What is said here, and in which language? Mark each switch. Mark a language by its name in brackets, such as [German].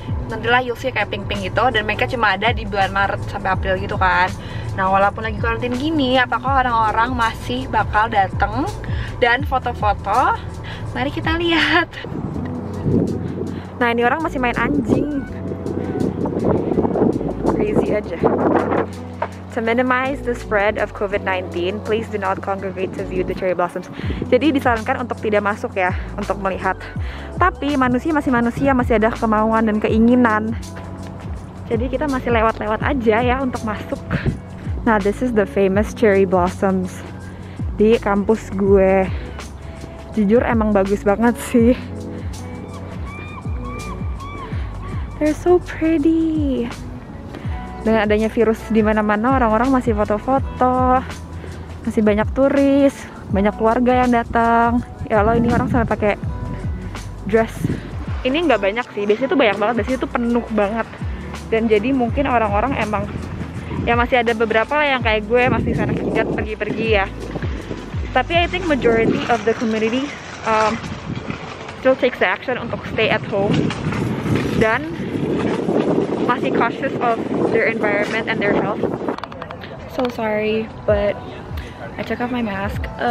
[Indonesian] Nantilah [English] you'll see [Indonesian] kayak pink-pink gitu. Dan mereka cuma ada di bulan Maret sampai April gitu kan. Nah, walaupun lagi karantin gini, apakah orang-orang masih bakal datang dan foto-foto? Mari kita lihat. Nah, ini orang masih main anjing. Crazy aja. [English] To minimize the spread of COVID-19, please do not congregate to view the cherry blossoms. [Indonesian] Jadi disarankan untuk tidak masuk ya, untuk melihat. Tapi manusia, masih ada kemauan dan keinginan. Jadi kita masih lewat-lewat aja ya untuk masuk. Nah, [English] this is the famous cherry blossoms [Indonesian] di kampus gue. Jujur emang bagus banget sih. [English] They're so pretty. [Indonesian] Dengan adanya virus di mana-mana, orang-orang masih foto-foto, masih banyak turis, banyak keluarga yang datang. Ya Allah, ini orang sampai pakai dress. Ini nggak banyak sih, biasanya tuh banyak banget, biasanya tuh penuh banget. Dan jadi mungkin orang-orang emang, ya masih ada beberapa lah yang kayak gue masih sana kidat pergi-pergi ya. [English] Tapi I think majority of the community still takes the action [Indonesian] untuk stay at home dan masih [English] cautious of their environment and their health. So sorry, but I took off my mask.